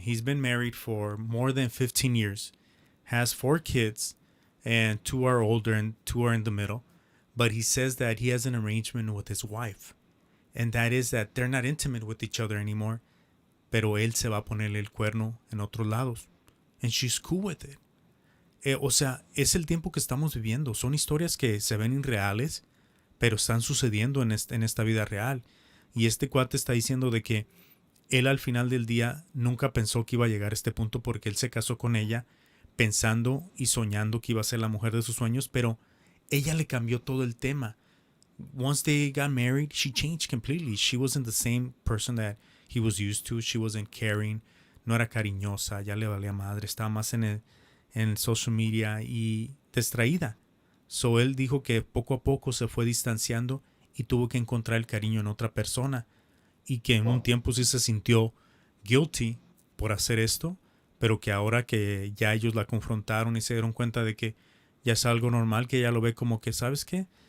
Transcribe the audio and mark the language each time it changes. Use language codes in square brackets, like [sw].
[en] He's been married for more than 15 years, has 4 kids, and 2 are older and 2 are in the middle. But he says that he has an arrangement with his wife, and that is that they're not intimate with each other anymore, [es] pero él se va a ponerle el cuerno en otros lados. [en] And she's cool with it. [es] O sea, es el tiempo que estamos viviendo. Son historias que se ven irreales, pero están sucediendo en esta vida real. Y este cuate está diciendo de que él al final del día nunca pensó que iba a llegar a este punto porque él se casó con ella pensando y soñando que iba a ser la mujer de sus sueños, pero ella le cambió todo el tema. [en] Once they got married, she changed completely. She wasn't the same person that he was used to. She wasn't caring. [es] No era cariñosa. Ya le valía madre. Estaba más en social media y distraída. So él dijo que poco a poco se fue distanciando y tuvo que encontrar el cariño en otra persona. Y que en un tiempo sí se sintió guilty por hacer esto, pero que ahora que ya ellos la confrontaron y se dieron cuenta de que ya es algo normal, que ella lo ve como que, ¿sabes qué?